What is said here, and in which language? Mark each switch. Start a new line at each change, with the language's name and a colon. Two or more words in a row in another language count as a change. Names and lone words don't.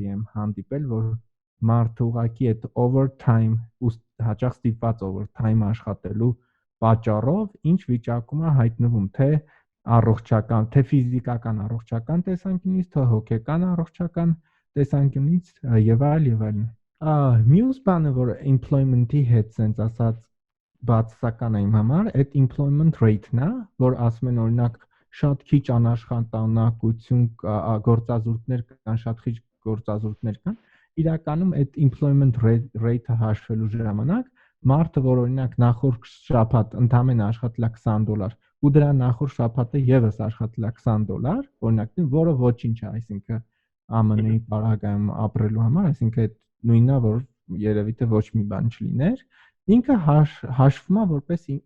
Armenian: եմ հանդիպել, որ մարդը ուղղակի այդ overtime ու հաճախ ստիպված overtime աշխատելու պատճառով ինչ վիճակում է հայտնվում, թե առողջական, թե ֆիզիկական առողջական տեսանկյունից, թե հոգեկան առողջական տեսանկյունից եւ այլն։ Մյուս բանը, որ employment-ի հետ sense ասած բացասական է իմ համար, այդ
English: employment rate-
Armenian: ն է, որ ասում են օրինակ շատ քիչ անաշխատանակություն գործազուրկներ կան, շատ քիչ գործազուրկներ կան, իրականում այդ
English: employment rate-
Armenian: ը հաշվելու ժամանակ մարդը, որ օրինակ նախորդ շաբաթ ընդամենը աշխատել է $20 ու դրա նախորդ շաբաթը եւս աշխատել է $20, օրինակ, որը ոչինչ է, այսինքն ԱՄՆ-ի պարագայում ապրելու համար, այսինքն այդ նույնն է, որ երևի թե ոչ մի բան չլիներ, ինքը հաշվում է որպես